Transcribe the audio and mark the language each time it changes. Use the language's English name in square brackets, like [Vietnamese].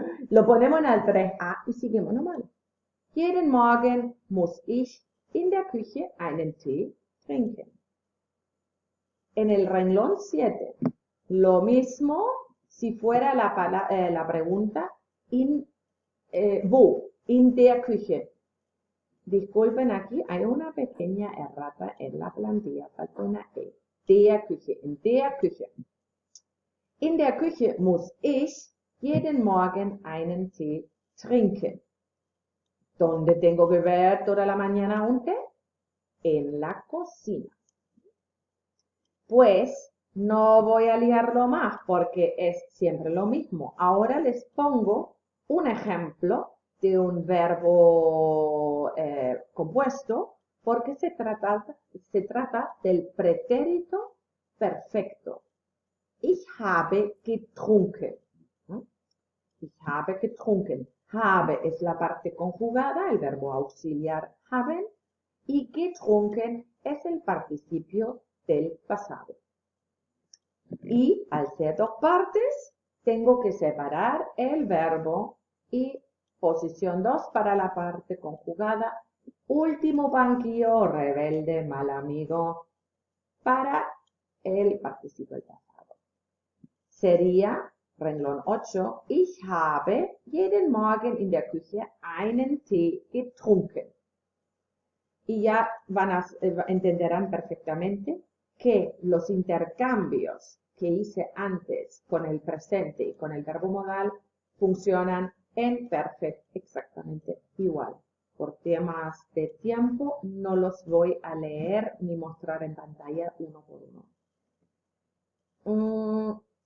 [Spanish] Lo ponemos en el 3A y seguimos normal. [German] Jeden Morgen muss ich in der Küche einen Tee trinken. [Spanish] En el renglón 7, lo mismo si fuera la pregunta wo, [German] in der Küche. [Spanish] Disculpen, aquí hay una pequeña errata en la plantilla, falta una E. [German] Der Küche, in der Küche. In der Küche muss ich jeden Morgen einen Tee trinken. [Spanish] ¿Dónde tengo que beber toda la mañana un té? En la cocina. Pues no voy a liarlo más porque es siempre lo mismo. Ahora les pongo un ejemplo de un verbo compuesto porque se trata del pretérito perfecto. [German] Ich habe getrunken. Ich habe getrunken. [Spanish] Habe es la parte conjugada, el verbo auxiliar haben, y getrunken es el participio del pasado. Y al ser dos partes, tengo que separar el verbo y posición 2 para la parte conjugada, último banquillo, rebelde, mal amigo, para el participio del pasado. Sería, renglón 8, [German] ich habe jeden Morgen in der Küche einen Tee getrunken. [Spanish] Y ya entenderán perfectamente que los intercambios que hice antes con el presente y con el verbo modal funcionan en perfecto exactamente igual. Por temas de tiempo no los voy a leer ni mostrar en pantalla uno por uno.